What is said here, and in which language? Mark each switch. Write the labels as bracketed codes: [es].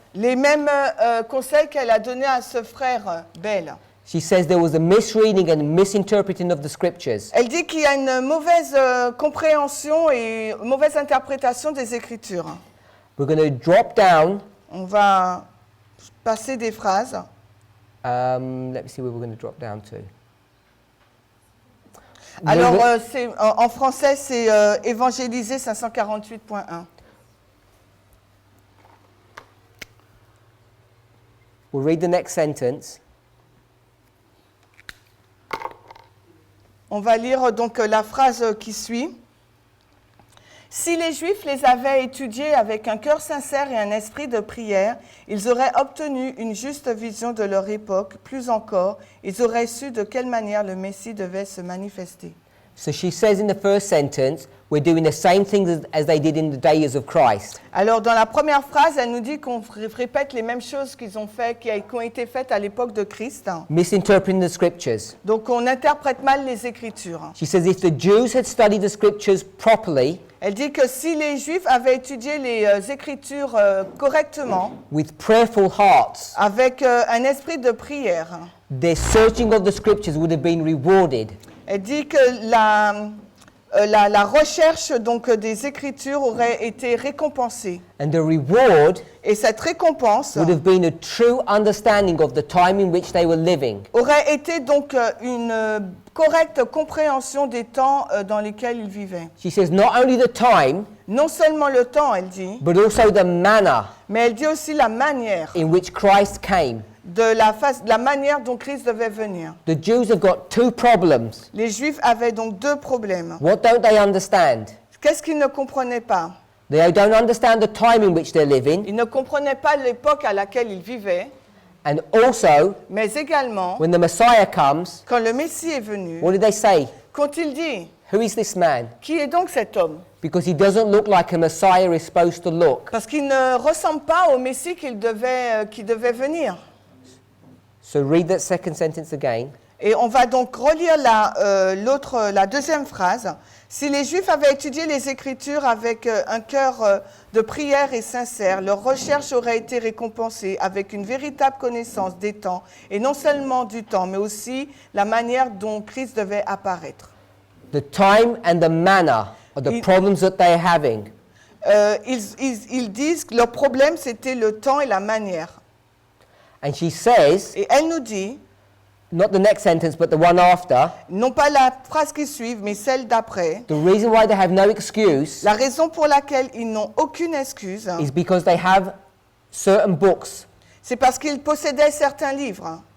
[fr] Les mêmes conseils qu'elle a donnés à ce frère Bell. [en] She says there was a misreading and misinterpreting of the scriptures. [fr] Elle dit qu'il y a une mauvaise compréhension et mauvaise interprétation des Écritures. [en] We're going to drop down. [fr] On va passer des phrases. [en] Let me see where we're going to drop down to. [fr] Alors, en français, c'est Évangéliser 548.1. [en] We'll read the next sentence. [fr] On va lire donc la phrase qui suit. Si les Juifs les avaient étudiés avec un cœur sincère et un esprit de prière, ils auraient obtenu une juste vision de leur époque. Plus encore, ils auraient su de quelle manière le Messie devait se manifester. [en] So she says in the first sentence, we're doing the same things as they did in the days of Christ. [fr] Alors, dans la première phrase, elle nous dit qu'on répète les mêmes choses qu'ils ont fait, qui ont été faites à l'époque de Christ. [en] Misinterpreting the scriptures. [fr] Donc, on interprète mal les Écritures. [en] She says if the Jews had studied the scriptures properly, [fr] Elle dit que si les Juifs avaient étudié les Écritures correctement, [en] with prayerful hearts, [fr] avec un esprit de prière, [en] their searching of the scriptures would have been rewarded. [fr] elle dit que la recherche donc des Écritures aurait été récompensée. [en] And the reward [fr] Et cette récompense [en] would have been a true understanding of the time in which they were living. [fr] aurait été donc une correcte compréhension des temps dans lesquels ils vivaient. [en] She says not only the time, [fr] Non seulement le temps, elle dit, [en] but also the manner [fr] mais elle dit aussi la manière, [en] in which Christ came. [fr] de la manière dont Christ devait venir. [en] The Jews have got two problems. [fr] Les Juifs avaient donc deux problèmes. [en] What don't they understand? [fr] Qu'est-ce qu'ils ne comprenaient pas? [en] They don't understand the time in which they're living, [fr] Ils ne comprenaient pas l'époque à laquelle ils vivaient, [en] and also [fr] mais également, [en] when the Messiah comes, [fr] quand le Messie est venu, [en] what did they say? [fr] qu'ont-ils dit? [en] Who is this man? [fr] Qui est donc cet homme? [en] Because he doesn't look like a Messiah is supposed to look. [fr] Parce qu'il ne ressemble pas au Messie qui devait venir. [en] So read that second sentence again. [fr] Et on va donc relire la deuxième phrase. Si les Juifs avaient étudié les Écritures avec un cœur de prière et sincère, leur recherche aurait été récompensée avec une véritable connaissance des temps, et non seulement du temps, mais aussi la manière dont Christ devait apparaître. [en] The time and the manner are the problems that they're having. [fr] Ils disent que leur problème, c'était le temps et la manière. [en] And she says, [fr] Et elle nous dit, [en] not the next sentence, but the one after, [fr] non pas la phrase qui suit, mais celle d'après, [en] the reason why they have no excuse [fr] la raison pour laquelle ils n'ont aucune excuse, [en] is because they have certain books. [fr] c'est parce qu'ils possédaient certains livres.